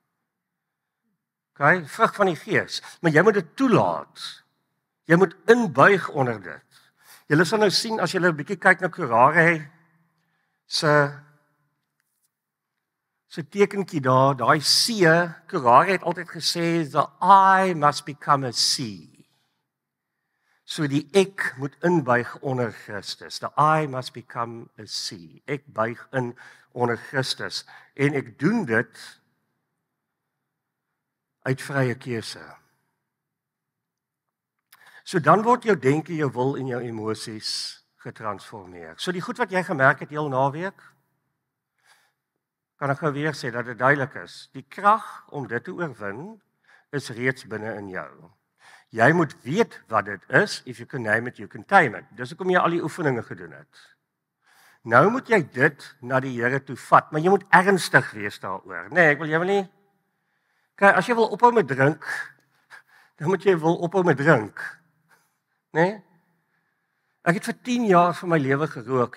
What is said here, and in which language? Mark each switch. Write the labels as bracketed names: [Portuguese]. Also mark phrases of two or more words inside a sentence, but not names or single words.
[Afrikaans] OK, vrug van die Gees, maar jy moet dit toelaat. Jy moet inbuig onder dit. Julle sal nou sien as julle 'n bietjie kyk na Korare se tekentjie daar, daai C, Korare het altyd gesê [English] the I must become a C. [Afrikaans] So die ek moet inbuig onder Christus. [English] The I must become a C. [Afrikaans] Ek buig in onder Christus en ek doen dit uit vrye keuse. So dan word jou denke, jou wil en jou emosies getransformeer. So die goed wat jy gemerk het heel naweek, kan ek gou weer sê dat dit duidelik is. Die krag om dit te oorwin is reeds binne in jou. Jy moet weet wat dit is. [English] If you can name it, you can tame it. [Afrikaans] Dis hoekom jy al die oefeninge gedoen het. Nou moet jy dit na die Here toe vat, maar jy moet ernstig wees daaroor. Nee, jy wil nie. Kyk, as jy wil ophou met drink, dan moet jy wil ophou met drink. Nee? Ek het vir 10 jaar van my lewe gerook.